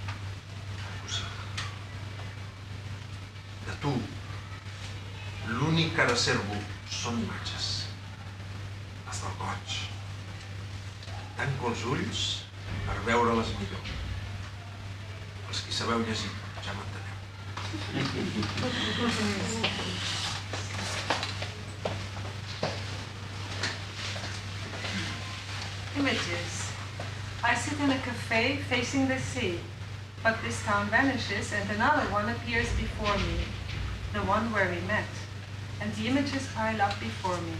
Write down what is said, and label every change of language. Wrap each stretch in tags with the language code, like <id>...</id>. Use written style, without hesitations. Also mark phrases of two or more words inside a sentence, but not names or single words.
<ca>De tu, l'únic que reservo són imatges. Les del goig. Tanco els ulls per veure-les millor. Els qui sabeu llegir, ja m'enteneu.</ca> <en>Images. I sit in a cafe facing the sea, but this town vanishes and another one appears before me, the one where we met, and the images pile up before me.</en>